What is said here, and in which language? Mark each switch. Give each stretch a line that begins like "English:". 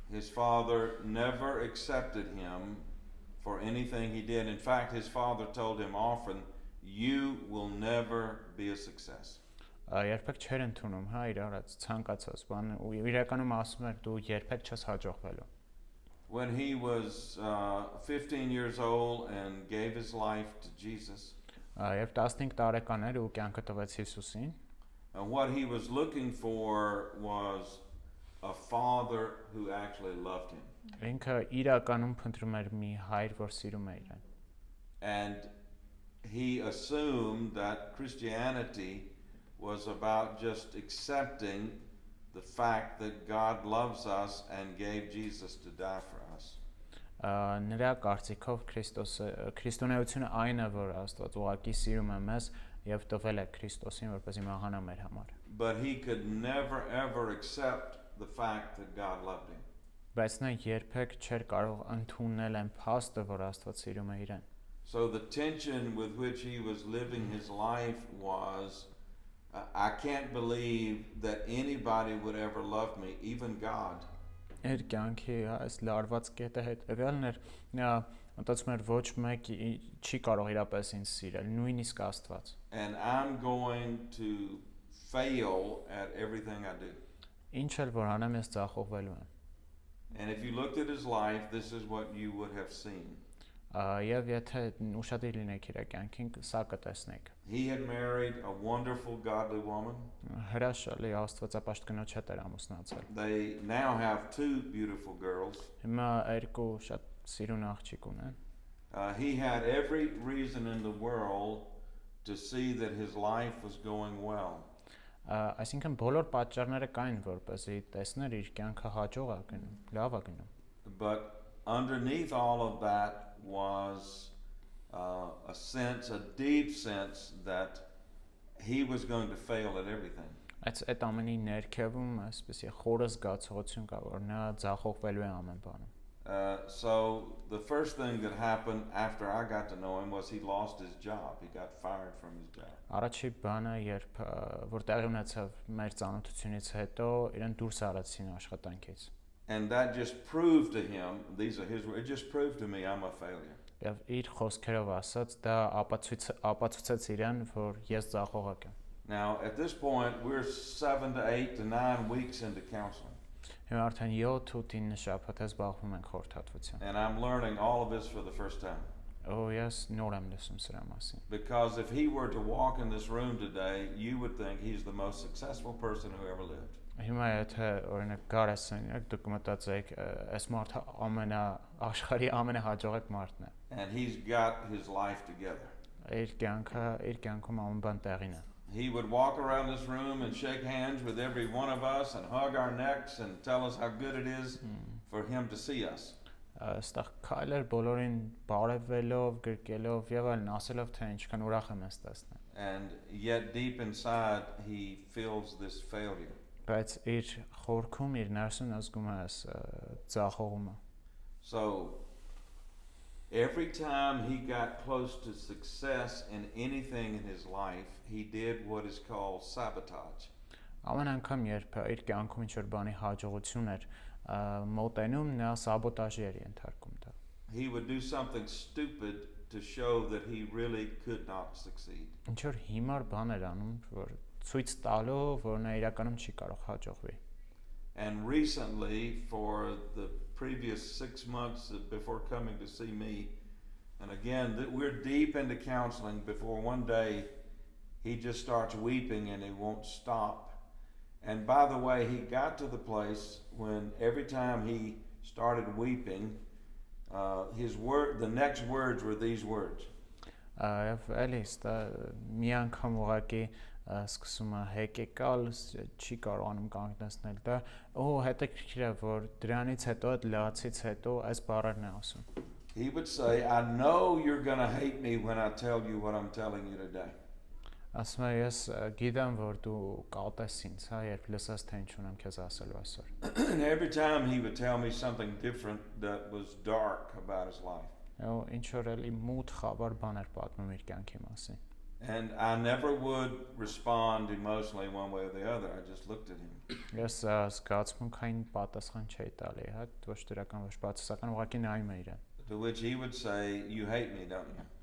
English: His father never accepted him for anything he did. In fact, his father told him often, you will never be a success.
Armenian: Երբեք չէր ընդունում, իր արած ցանկացած բան ու իրականում ասում էր դու երբեք չես հաջողվելու։
English: When he was 15 years old and gave his life to Jesus,
Armenian: Երբ 15 տարեկան էր ու կյանքը տվեց Հիսուսին,
English: what he was looking for was a father who actually loved him.
Armenian: ինքը իրականում փնտրում էր մի հայր, որ սիրում է իրեն։
English: And he assumed that Christianity was about just accepting the fact that God loves us and gave Jesus to die for us.
Armenian: Նրա կարծիքով քրիստոնեությունը այն է, որ Աստված ուղղակի սիրում է մեզ եւ տվել է Քրիստոսին, որպեսզի մահանա մեր համար։
English: But he could never ever accept the fact that God loved him.
Armenian: Բայց նա երբեք չէր կարող ընդունել այն փաստը, որ Աստված սիրում է իրեն։
English: So the tension with which he was living his life was, I can't believe that anybody would ever love me, even God.
Armenian: Իր կյանքի այս լարված կետը հետևյալն էր, նա մտածում էր ոչ մեկ չի կարող իրապես ինձ սիրել, նույնիսկ Աստված։
English: And I'm going to fail at everything I do.
Armenian: Ինչ էլ որ անեմ, ես ձախողվելու եմ։
English: And if you looked at his life, this is what you would have seen.
Armenian: Եվ եթե ուշադիր լինեք իր կյանքին, սա կտեսնեք։
English: He had married a wonderful godly woman.
Armenian: Հրաշալի Աստվածապաշտ կնոջ հետ էր ամուսնացել։
English: They now have two beautiful girls.
Armenian: Հիմա երկու շատ սիրուն աղջիկ ունեն։
English: He had every reason in the world to see that his life was going well.
Armenian: Այսինքն բոլոր պատճառները կային, որպեսզի տեսներ իր կյանքը հաջող է գնում, լավ է գնում։
English: But underneath all of that was a deep sense that he was going to fail at everything.
Armenian: Այդ ամենի ներքևում այսպեսի խորը զգացողություն կա, որ նա ձախողվելու է ամեն բանում։
English: So the first thing that happened after I got to know him was he lost his job. He got fired from his job.
Armenian: Առաջի բանը, երբ որ տեղի ունեցավ մեր ծանոթությունից հետո, իրեն դուրս արեցին աշխատանքից։
English: And that just proved to him, these are his words, it just proved to me I'm a failure.
Armenian: Եվ իր խոսքերով ասած, դա ապացուցեց իրեն, որ ես ձախողակ եմ։
English: Now at this point we're 7 to 8 to 9 weeks into counseling.
Armenian: Հիմա արդեն 7-9 շաբաթ է զբաղվում ենք խորհրդատվությամբ։
English: And I'm learning all of this for the first time.
Armenian: Ես նոր եմ լսում սրա մասին։
English: Because if he were to walk in this room today, you would think he's the most successful person who ever lived.
Armenian: Հիմա եթե օրինակ գարես ենք, դուք մտածեք, այս մարդը աշխարհի ամենահաջողակ մարդն է։
English: And he's got his life together.
Armenian: Իր կյանքում ամեն բան տեղին է։
English: He would walk around this room and shake hands with every one of us and hug our necks and tell us how good it is for him to see us.
Armenian: Այստեղ քայլեր բոլորին բարևելով, գրկելով եւ այլն ասելով թե ինչքան ուրախ եմ ես տեսնել։
English: And yet deep inside he feels this failure.
Armenian: Բայց իր խորքում իր ներսում զգում է ձախողումը։
English: So every time he got close to success in anything in his life, he did what is called sabotage.
Armenian: Ամեն անգամ երբ իր կյանքում ինչ-որ բանի հաջողություն էր մոտենում, նա սաբոտաժի էր ենթարկում դա։
English: He would do something stupid to show that he really could not succeed.
Armenian: Ինչ-որ հիմար բան էր անում, որ ցույց տալով, որ նա իրականում չի կարող հաջողվի։
English: And recently, for the previous 6 months before coming to see me, and again, we're deep into counseling before one day he just starts weeping and he won't stop. And by the way, he got to the place when every time he started weeping, the next words were these words.
Armenian: Էլիս դա մի անգամ ուղակի սկսում է հեկեկալ, չի կարողանում կանգնեցնել դա, հետաքրքիր է որ դրանից հետո այդ լացից հետո այս բառերն է ասում։
English: He would say, I know you're going to hate me when I tell you what I'm telling you today.
Armenian: Ասում է ես գիտեմ որ դու կատես ինձ, երբ լսես թե ինչ ունեմ քեզ ասելու այսօր։
English: And every time he would tell me something different that was dark about his life.
Armenian: Ինչ որ էլի մութ խավար բաներ պատմում իր կյանքի մասին։
English: And I never would respond emotionally one way or the other. I just looked at him.
Armenian: Ես զգացմունքային պատասխան չէի տալի, ոչ դրական, ոչ բացասական, ուղղակի նայում էի իրեն։
English: To which he would say, you hate me, don't you?